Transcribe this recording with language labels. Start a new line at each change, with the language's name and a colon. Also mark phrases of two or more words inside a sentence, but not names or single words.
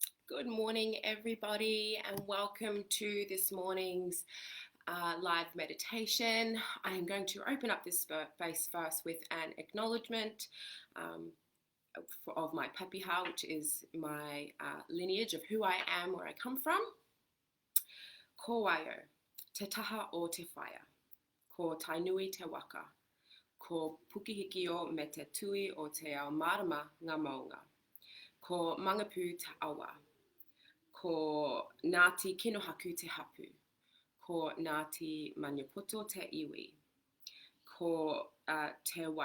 English: Good morning, everybody, and welcome to this morning's live meditation. I am going to open up this space first with an acknowledgement of my papiha, which is my lineage of who I am, where I come from.
Māori: Ko waio, te taha o te whaia, ko tainui te waka, ko pukihikio me te tui o te ao marama ngā maunga, ko mangapu te awa, ko Ngāti Kinohaku te hapu, ko Ngāti Maniapoto te iwi, ko te